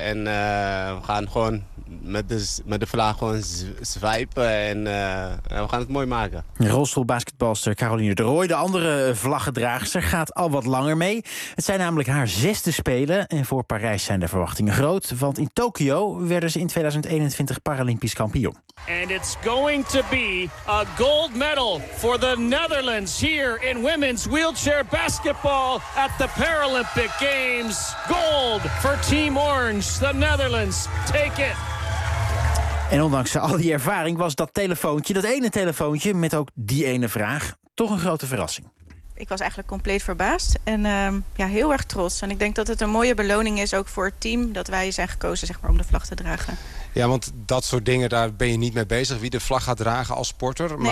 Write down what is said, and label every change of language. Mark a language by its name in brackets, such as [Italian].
[Dutch] En we gaan gewoon met de vlag gewoon zwijpen. En we gaan het mooi maken. Rolstoelbasketbalster Caroline de Rooij, de andere vlaggedraagster, gaat al wat langer mee. Het zijn namelijk haar zesde Spelen. En voor Parijs zijn de verwachtingen groot. Want in Tokio werden ze in 2021 Paralympisch kampioen. [English] En het going to be a gold medal for the Netherlands here in women's wheelchair basketball at the Paralympic Games. Gold for Team Orange. The Netherlands take it. [Dutch] En ondanks al die ervaring was dat telefoontje, dat ene telefoontje met ook die ene vraag, toch een grote verrassing. Ik was eigenlijk compleet verbaasd en ja, heel erg trots. En ik denk dat het een mooie beloning is ook voor het team dat wij zijn gekozen, zeg maar, om de vlag te dragen. Ja, want dat soort dingen, daar ben je niet mee bezig. Wie de vlag gaat dragen als sporter. Nee.